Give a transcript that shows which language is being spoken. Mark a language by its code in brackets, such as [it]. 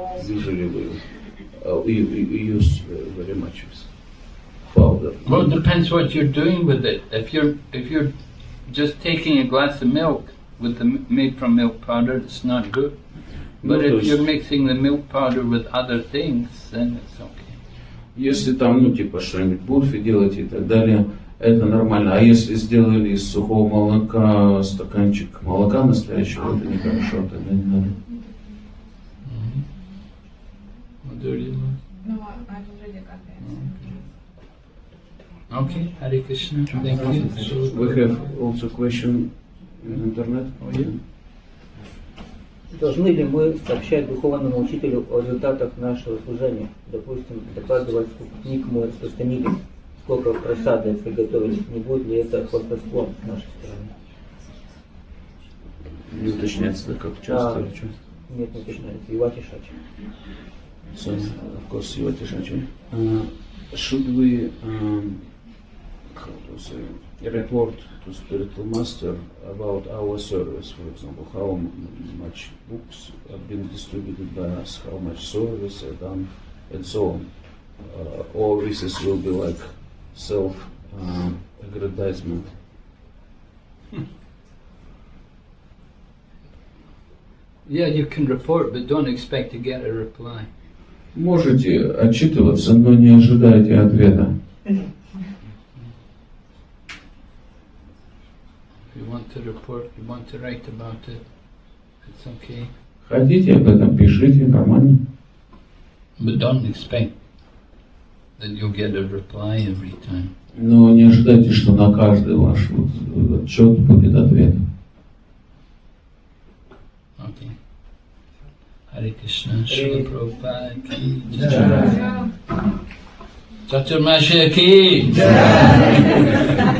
[en] Usually we use very much powder. Well, it depends what you're doing with it. If you're just taking a glass of milk with the made from milk powder, it's not good. But if you're mixing the milk powder with other things, then it's okay. [ru] Если там, ну, типа, что-нибудь бурфи делаете и так далее, это нормально. А если сделали из сухого молока стаканчик молока настоящего, это нехорошо, тогда не надо. [en] No, I've already got that. Okay, Hare Krishna. Thank you. We have also question in internet. [ru] Должны ли мы сообщать духовному учителю о результатах нашего служения? Допустим, докладывать, сколько книг мы распространили, сколько просады приготовили. Не будет ли это хвастовством с нашей стороны? Не уточняется, да, как часто или что? Нет, не уточняется. Ивати Шачи. [en] So, of course, you are should we how to say, report to spiritual master about our service, for example, how much books have been distributed by us, how much service are done, and so on. Or this will be like self-aggrandizement. Yeah, you can report, but don't expect to get a reply. [ru] Можете отчитываться, но не ожидайте ответа. [en] If you want to report, you want to write about it, it's okay. [ru] Хотите об этом, пишите, нормально. [en] But don't expect that you'll get a reply every time. [ru] Но не ожидайте, что на каждый ваш отчет будет ответ. [en] Okay. Hare Krishna, [hi] Srila Prabhupada ki jai. Chaturmasya ki jai.